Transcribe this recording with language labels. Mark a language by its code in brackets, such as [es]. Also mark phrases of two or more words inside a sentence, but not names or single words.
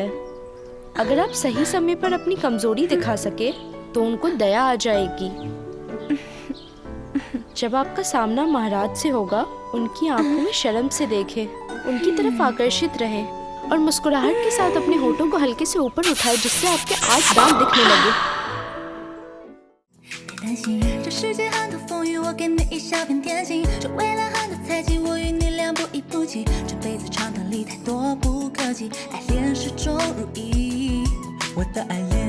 [hi] अगर आप सही समय पर अपनी कमजोरी दिखा सके तो उनको दया आ जाएगी। जब आपका सामना महाराज से होगा, उनकी आंखों में शर्म से देखें, उनकी तरफ आकर्षित रहें और मुस्कुराहट के साथ अपने होठों को हल्के से ऊपर उठाएं, जिससे आपके 8 दांत दिखने लगे। [zh] 担心这世界很多风雨，我给你一小片天晴。这未来很多猜忌，我与你两不一不弃。这辈子长短里太多不可及，爱恋始终如一。我的爱